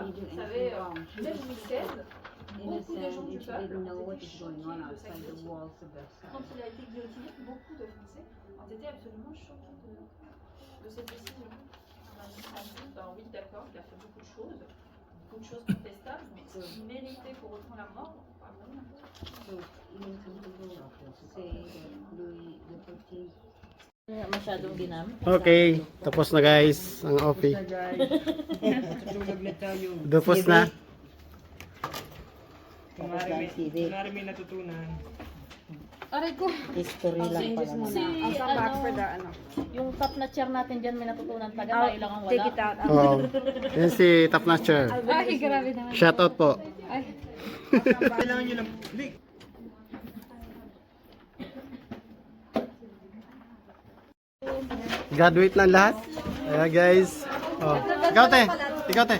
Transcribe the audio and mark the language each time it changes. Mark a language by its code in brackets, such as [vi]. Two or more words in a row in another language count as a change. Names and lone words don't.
[fr] Vous savez, dès Louis XVI, beaucoup de gens du peuple ont été choqués de sa guillotine. Quand il a été guillotiné, beaucoup de Français ont été absolument choqués de cette décision. On a dit, ben oui, d'accord, il a fait beaucoup de choses contestables, mais qui méritait pour autant la mort, pas vraiment. [tl] Masyadong dinam. Okay, tapos na guys ang OP. Tutulog na tayo. Tapos na. Kunwari may natutunan. Aray ko. History lang pala. Si, yung top na chair natin dyan may natutunan taga, tayo lang ang wala. [en] Take it out. [tl] Oo. Yan si Top Notcher. Ay, grabe naman. Shout out po. Ay. Kailangan nyo lang. Graduate na lahat. Ayan guys. Oh. Ikaw te. Ikaw te.